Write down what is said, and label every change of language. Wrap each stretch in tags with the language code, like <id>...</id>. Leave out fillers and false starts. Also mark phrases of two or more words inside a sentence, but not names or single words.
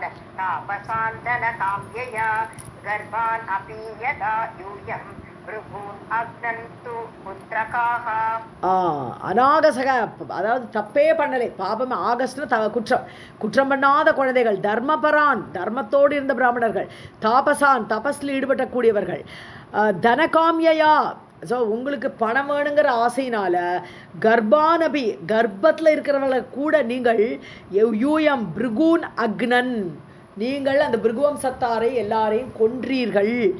<sa>तापसान्दनकाम्यया गर्भान् अपि यदा यूयं भृगून् अग्नन्तु पुत्रकाः.</sa> <ta>அநாகசக, அதாவது தப்பே பண்ணலை, பாபம், ஆகஸ்ட்னு குற்றம் பண்ணாத குழந்தைகள், தர்மபரான், தர்மத்தோடு இருந்த பிராமணர்கள், தாபசான், தபஸில் ஈடுபடக்கூடியவர்கள், தனகாமியா, ஸோ உங்களுக்கு பணம் வேணுங்கிற ஆசையினால, கர்ப்பானபி, கர்ப்பத்தில் இருக்கிறவங்களை கூட நீங்கள்,</ta> <sa>यूयं भृगून् अघ्नन्,</sa> <ta>நீங்கள் அந்த பிருகுவம் சத்தாரை எல்லாரையும் கொன்றீர்கள்.</ta>